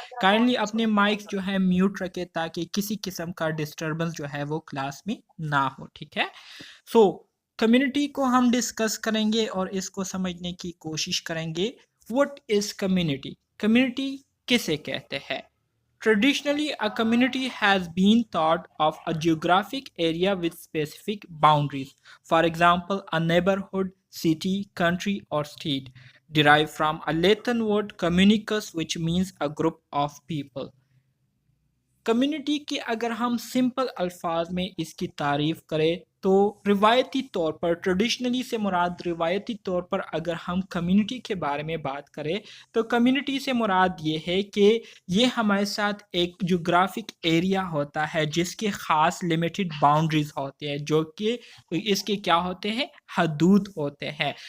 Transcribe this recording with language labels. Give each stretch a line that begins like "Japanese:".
Hindi: Kindly अपने mics जो है म्यूट रखें ताकि किसी किस्म का डिस्टर्बेंस जो है वो क्लास में ना हो। ठीक है, सो कम्युनिटी को हम डिस्कस करेंगे और इसको समझने की कोशिश करेंगे।
English: what is
Hindi: कम्युनिटी, कम्युनिटी किसे कहते हैं।
English: Traditionally, a community has been thought of a geographic area with specific boundaries. For example, a neighborhood, city, country, or state, derived from a Latin word communicus, which means a group of people.
Hindi: Community की अगर हम simple अल्फाज में इसकी तारीफ करें तो रिवायती तौर पर, ट्रेडिशनली से मुराद रिवायती तौर पर अगर हम कम्युनिटी के बारे में बात करें तो कम्युनिटी से मुराद ये है कि ये हमारे साथ एक जोग्राफिक एरिया होता है जिसके ख़ास लिमिटेड बाउंड्रीज होते हैं, जो कि इसके क्या होते हैं, हदूद होते हैं।